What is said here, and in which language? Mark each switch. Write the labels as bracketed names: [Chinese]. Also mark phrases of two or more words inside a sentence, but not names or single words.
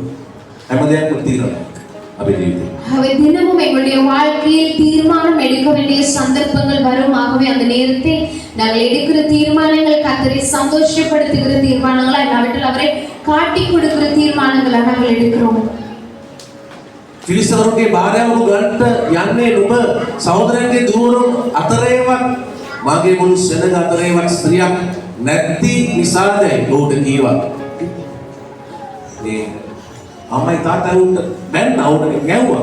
[Sinhala] හැම දෙයක්ම තීරණයක් අපේ ජීවිතේ. [Tamil] ஆகவே தினமும் எங்களுடைய வாழ்க்கையில் தீர்மானம் எடுக்க வேண்டிய சந்தர்ப்பங்கள் வரும். ஆகவே அந்த நேரத்தில் நாங்கள் எடுக்கிற தீர்மானங்கள் கர்த்தரை சந்தோஷப்படுத்துகிற தீர்மானங்களா, இல்லாவிட்டால் அவரை காட்டி கொடுக்கிற தீர்மானங்களா நாங்கள் எடுக்கிறோம். [Sinhala] පිරිසවරුන්ගේ භාර්යාවරු ගන්නට යන්නේ නුඹ සහෝදරයන්ගේ දුවරුන් අතරේවත් මගේ මුළු සෙනඟ අතරේවත් ස්ත්‍රියක් නැති නිසාදයි ඔහුට කීවා. මේ අම්මයි තාත්තයි උන්ට බැන්න උන්ට ගැව්වා.